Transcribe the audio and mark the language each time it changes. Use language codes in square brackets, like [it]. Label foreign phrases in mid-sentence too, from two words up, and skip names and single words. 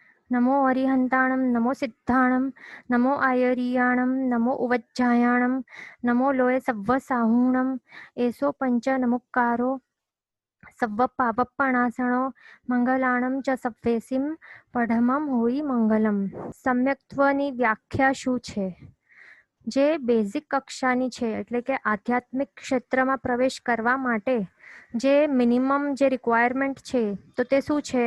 [pra] नमो अरिहंताणं नमो सिद्धाणं नमो आयर्याणं नमो उवज्जायाणं नमो लोय सव्व साहूणं एसो पंच नमुक्कारो सव्व पापप्पणासणो મંગલાણમ ચ સવ્વેસીમ પઢમમ હોઈ મંગલમ. [gu] સમ્યક્ત્વની વ્યાખ્યા શું છે? જે બેઝિક કક્ષાની છે, એટલે કે આધ્યાત્મિક ક્ષેત્રમાં પ્રવેશ કરવા માટે જે મિનિમમ જે રિક્વાયરમેન્ટ છે, તો તે શું છે?